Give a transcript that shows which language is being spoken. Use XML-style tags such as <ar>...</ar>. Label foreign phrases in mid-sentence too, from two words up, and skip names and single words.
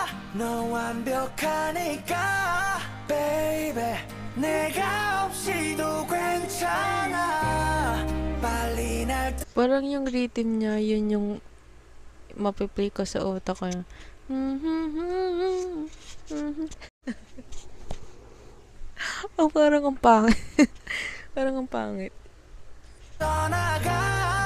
<ko>너 완벽하니까 baby. 내가 없이도 괜찮아. 빨리 날</ko> <tl>Parang yung rhythm niya, yun yung mapiplay ko sa utak ko. Yung oh, parang ang pangit. Parang ang pangit.</tl> <ko>떠나가.</ko>